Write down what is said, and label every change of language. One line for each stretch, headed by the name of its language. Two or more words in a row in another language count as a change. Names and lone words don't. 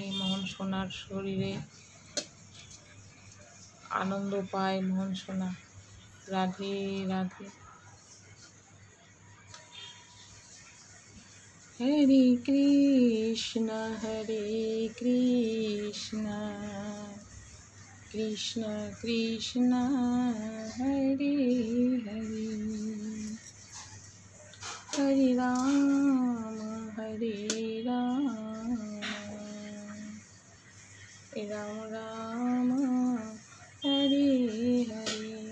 Bangla: মোহন সোনার শরীরে আনন্দ পায় মোহন সোনা। রাধে রাধে।
Sanskrit: হরে কৃষ্ণ কৃষ্ণ কৃষ্ণ হরে হরে, হরে রাম রাম রাম হরে হরে।